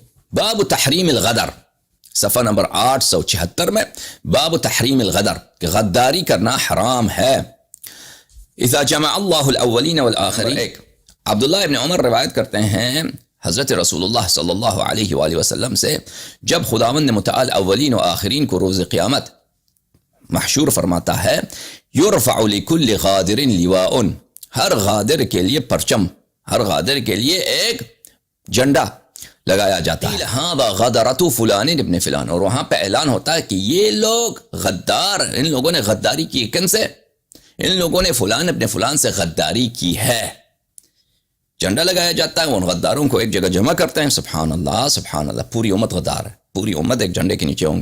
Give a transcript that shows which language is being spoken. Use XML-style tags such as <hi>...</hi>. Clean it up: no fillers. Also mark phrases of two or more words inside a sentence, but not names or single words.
<ar>باب تحریم الغدر،</ar> <ur>صفحہ نمبر 876 میں،</ur> <ar>باب تحریم الغدر،</ar> <ur>کہ غداری کرنا حرام ہے.</ur> <ar>اذا جمع اللہ الاولین والآخرین.</ar> <ur>عبداللہ ابن عمر روایت کرتے ہیں حضرت رسول اللہ</ur> <ar>صلی اللہ علیہ وآلہ وسلم</ar> <ur>سے، جب خداوند متعال اولین و آخرین کو روز قیامت محشور فرماتا ہے،</ur> <ar>یرفع لکل غادر لواء،</ar> <ur>ہر غادر کے لیے پرچم، ہر غادر کے لیے ایک جھنڈا لگایا جاتا ہے.</ur> <ar>ہاں غدرت فلان ابن فلان،</ar> <ur>اور وہاں پہ اعلان ہوتا ہے کہ یہ لوگ غدار، ان لوگوں نے غداری کی. کن سے؟ ان لوگوں نے</ur> <ar>فلان ابن فلان</ar> <ur>سے غداری کی ہے. جھنڈا لگایا جاتا ہے، ان غداروں کو ایک جگہ جمع کرتے ہیں.</ur> <ar>سبحان اللہ سبحان اللہ،</ar> <ur>پوری امت غدار ہے، پوری امت ایک جھنڈے کے نیچے ہوں گے.</ur>